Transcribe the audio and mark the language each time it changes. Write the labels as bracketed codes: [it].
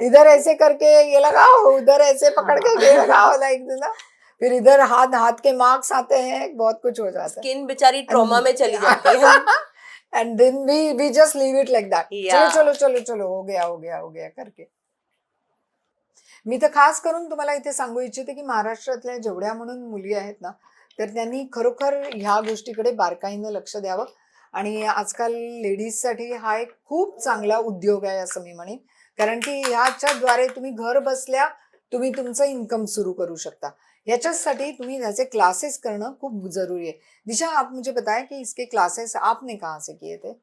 [hi] इधर ऐसे करके ये लगाओ, उधर ऐसे पकड़ के ये लगाओ, लाइक ना, फिर इधर हाथ हाथ के मार्क्स आते हैं, बहुत कुछ हो जाता है, स्किन बेचारी ट्रॉमा में चली जाती है। [en] And then we just leave it like that. [hi] चलो चलो चलो चलो, हो गया हो गया हो गया करके. [mr] मी तर खास करून तुम्हाला इथे सांगू इच्छिते की महाराष्ट्रातल्या जेवढ्या म्हणून मुली आहेत ना, तर त्यांनी खरोखर ह्या गोष्टीकडे बारकाईनं लक्ष द्यावं, आणि आजकाल लेडीजसाठी हा एक खूप चांगला उद्योग आहे असं मी म्हणेन, कारण की ह्याच्याद्वारे तुम्ही घर बसल्या तुम्ही तुमचं इन्कम सुरू करू शकता. याच्यासाठी तुम्ही ह्याचे क्लासेस करणं खूप जरूरी है. [hi] दिशा, आप मुझे बताएं कि इसके क्लासेस आपने कहाँ से किए थे?